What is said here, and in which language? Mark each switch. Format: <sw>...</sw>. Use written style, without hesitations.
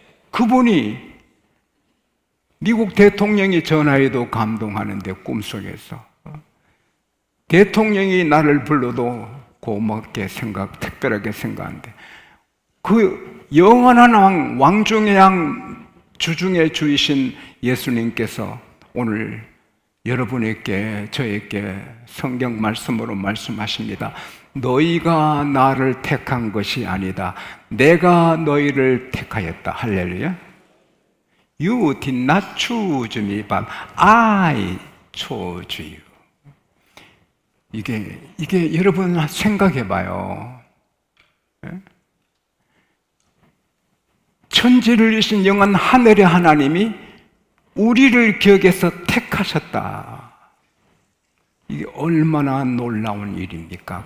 <ko>그분이 미국 대통령이 전화해도 감동하는데 꿈속에서 대통령이 나를 불러도 고맙게 특별하게 생각하는데 그 영원한 왕 중의 양 주중의 주이신 예수님께서 오늘 여러분에게 저에게 성경 말씀으로 말씀하십니다. 너희가 나를 택한 것이 아니다. 내가 너희를 택하였다. 할렐루야.</ko> <en>You did not choose me, but I chose you.</en> <ko>이게 여러분 생각해 봐요. 천지를 이신 영원 하늘의 하나님이 우리를 기억해서 택하셨다. 이게 얼마나 놀라운 일입니까?</ko>